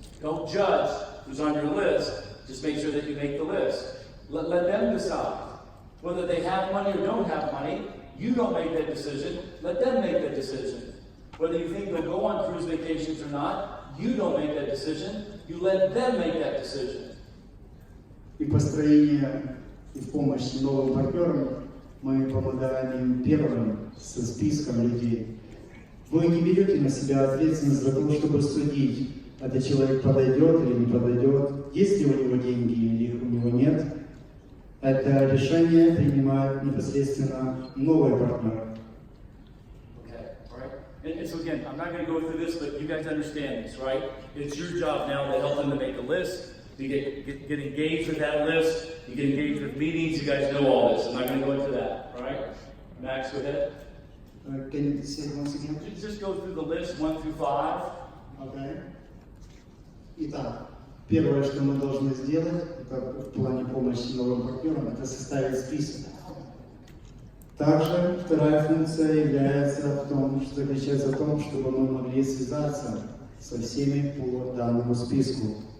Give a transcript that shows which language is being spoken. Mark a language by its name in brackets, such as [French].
[English] Don't judge who's on your list. Just make sure that you make the list. Let them decide. Whether they have money or don't have money, you don't make that decision. Let them make that decision. Whether you think they'll go on cruise vacations or not, you don't make that decision. You let them make that decision. [Russian] И построение и в помощь новым партнерам мы помогаем им первым со списком людей. Вы не берете на себя ответственность за то, чтобы судить, этот человек подойдет или не подойдет, есть ли у него деньги или их у него нет. Это решение принимает непосредственно новый партнер. [English] And so again, I'm not going to go through this, but you guys understand this, right? It's your job now to help them to make a list, to get engaged with that list, you get engaged with meetings, you guys know all this. I'm not going to go into that, all right? Max, go ahead. Can you say it once again? Just go through the list 1 through 5. Okay. [Russian] Итак, первое, что мы должны сделать, это в плане помощи новым партнерам, это составить список. Также вторая функция является в том, что заключается в том, чтобы мы могли связаться со всеми по данному списку.